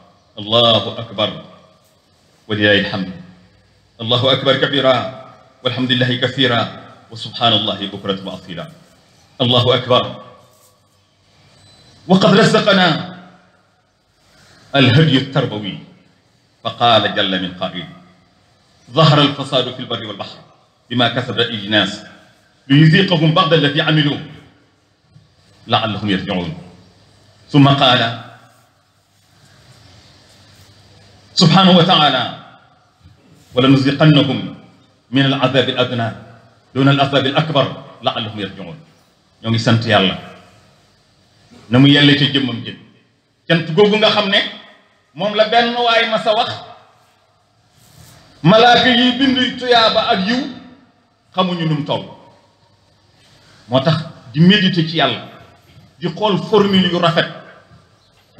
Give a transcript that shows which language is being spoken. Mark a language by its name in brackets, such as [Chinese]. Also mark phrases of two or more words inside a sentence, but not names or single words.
[Arabic] ولله الحمد الله أكبر كبيرا والحمد لله كثيرا وسبحان الله بكرة وأصيلا الله أكبر وقد رزقنا الهدي التربوي فقال جل من قائل ظهر الفساد في البر والبحر بما كسبت أيدي الناس ليذيقهم بعض الذي عملوا لعلهم يرجعون ثم قال سبحانه وتعالى ولنذيقنهم من العذاب الأدنى دون العذاب الأكبر لعلهم يرجعون [Wolof] ñoo ngi sant yàlla na mu yelle ci jëmmam jëm cant googu nga xam ne moom la benn waay ma sa wax malaaka yi bind tuyaaba ak yiw xamuñu nu mu toll moo tax di méditer ci yàlla di xool formule yu rafet nga